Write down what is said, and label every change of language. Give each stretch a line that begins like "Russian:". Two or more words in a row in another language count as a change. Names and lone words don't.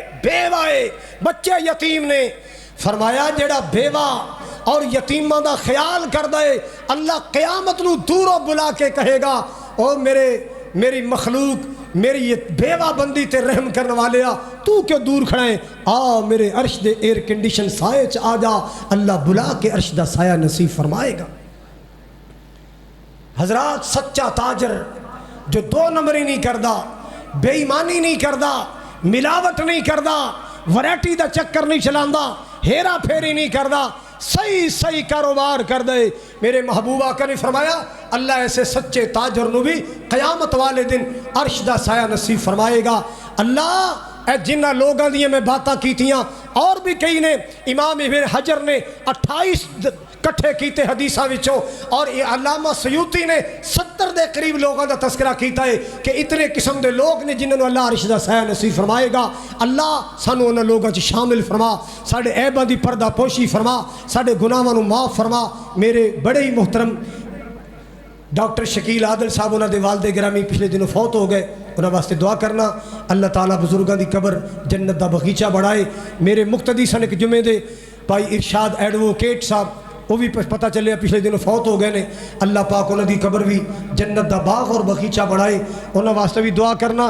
Punjabi: بیوہ ہے، بچے یتیم نے، فرمایا جیڑا بیوہ اور یتیمہ دا خیال کر دے اللہ قیامت نو دوروں بلا کے کہے گا او میری مخلوق، میری بیوہ بندی تے رحم کرنے والے تو کیوں دور کھڑا ہے، آ میرے عرش دے
English: air condition
Punjabi: سائے چ آ جا، اللہ بلا کے عرش دا سایہ نصیب فرمائے گا۔ حضرات سچا تاجر جو دو نمبری نہیں کردا، بے ایمانی نہیں کردا، ملاوٹ نہیں کردا، ویرائٹی دا چکر نہیں چلاندا، ہیرا پھیری نہیں کردا، صحیح کاروبار کر دے، میرے محبوب آقا نے فرمایا اللہ ایسے سچے تاجر نو بھی قیامت والے دن عرش دا سایہ نصیب فرمائے گا۔ اللہ اے جنہ لوگاں دیئے میں باتاں کیتیاں اور بھی کئی نے، امام ابن حجر نے 28 کٹھے کیتے حدیثاں وچوں، اور علامہ سیوطی نے 70 دے قریب لوگوں دا تذکرہ کیتا ہے کہ اتنے قسم دے لوگ نے جنہوں اللہ عرش دا سایہ نصیب فرمائے گا۔ اللہ سانو انہاں لوگاں چ شامل فرما، ساڈے عیباں دی پردہ پوشی فرما، ساڈے گناہاں نوں معاف فرما۔ میرے بڑے ہی محترم ڈاکٹر شکیل عادل صاحب انہاں دے والد گرامی پچھلے دنوں فوت ہو گئے، انہاں واسطے دعا کرنا اللہ تعالیٰ بزرگاں دی قبر جنت دا بغیچہ بڑھائے۔ میرے مقتدی سن ایک جمعے دے بھائی ارشاد ایڈووکیٹ صاحب وہ بھی پتہ چلے پچھلے دنوں فوت ہو گئے نے، اللہ پاک انہوں دی قبر بھی جنت دا باغ اور بغیچہ بنائے، انہوں واسطے بھی دعا کرنا۔